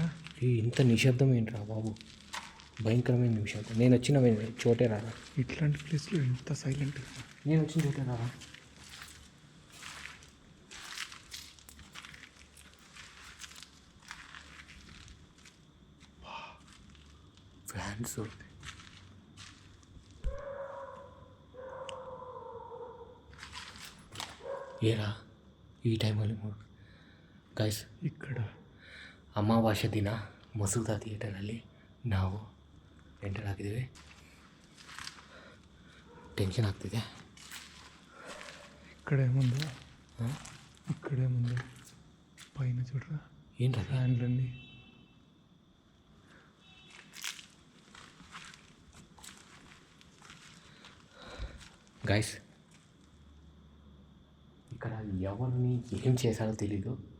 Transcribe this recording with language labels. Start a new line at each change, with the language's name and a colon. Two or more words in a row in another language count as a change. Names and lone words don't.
Telugu: ఇంత నిశ్శబ్దం ఏంట్రా బాబు, భయంకరమైన నిశ్శబ్దం. నేను వచ్చిన చోటే రారా, ఇట్లాంటి ప్లేస్లో ఎంత సైలెంట్గా, నేను వచ్చిన చోటే రారా. ఫ్యాన్స్
Kannada: ಏರಾ ಈ ಟೈಮಲ್ಲಿ ಗೈಸ್,
Telugu: ఇక్కడ
Kannada: ಅಮಾವಾಸ್ಯೆ ದಿನ ಮಸೂದಾ ಥಿಯೇಟರಲ್ಲಿ ನಾವು ಎಂಟರ್ ಆಗಿದ್ದೀವಿ. ಟೆನ್ಷನ್ ಆಗ್ತಿದೆ.
Telugu: ఇక్కడేముందో పైన చూడరా, ఏంట్రా ఫ్యాన్లన్నీ. గైస్, ఇక్కడ ఎవరిని ఏం చేశారో తెలీదు.